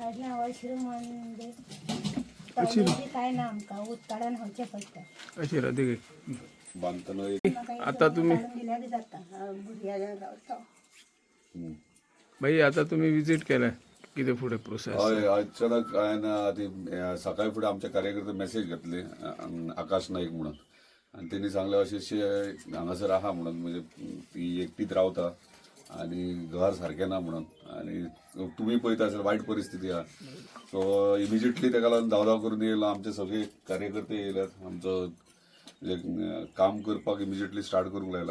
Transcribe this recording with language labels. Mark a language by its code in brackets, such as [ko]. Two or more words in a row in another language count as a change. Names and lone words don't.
[kok] काढल्या वॉशरूम म्हणजे टॉयलेट काय ना आमकां उदकाडान व्हांवचें पडटा [mr] अशी राहते [kok] बांदतना आता तुम्ही दिल्या बी जाता भुरग्यां रावता [mr] बाई आता तुम्ही विजिट केलाय किती पुढे प्रोसेस [kok] हय अचानक हांवें ती सकाळी फुडें आमचे कार्यकर्ते मेसेज घातली आकाश नाईक म्हणून आणि त्यांनी सांगले अशें हांगासर आहा म्हणून म्हणजे ती एकटीच रावता आणि घर सारकें ना म्हणून आणि तुम्ही पळयता आसतना वायट परिस्थिती आहा [en] so immediately [kok] ताका लागून धांव धांव करून येयलो आमचे सगळे कार्यकर्ते येयल्यात आमचो म्हणजे काम करपाक [en] immediately start [kok] करूंक लायला.